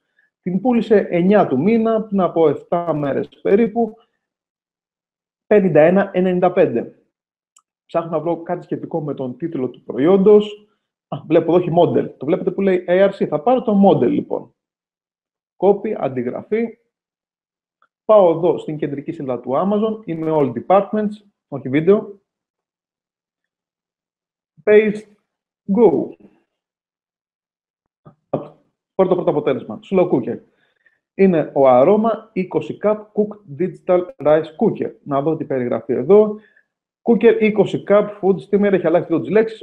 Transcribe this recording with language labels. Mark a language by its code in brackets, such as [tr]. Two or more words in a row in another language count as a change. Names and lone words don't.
[el] Την πούλησε 9 του μήνα, πριν από 7 μέρες περίπου, $51.95. Ψάχνω να βρω κάτι σχετικό με τον τίτλο του προϊόντος. Βλέπω εδώ έχει model. Το βλέπετε που λέει ARC. Θα πάρω το model λοιπόν. Copy, αντιγραφή. Πάω εδώ στην κεντρική σελίδα του Amazon. Είμαι [en] all departments. [el] Όχι βίντεο. Paste. [en] Go. [el] Πρώτο αποτέλεσμα. [en] Slow cooker. [el] Είναι ο Aroma 20 Cup Cooked Digital Rice Cooker. Να δω τι περιγραφεί εδώ. Cooker 20 Cup Food Steamer, έχει αλλάξει εδώ τις λέξεις.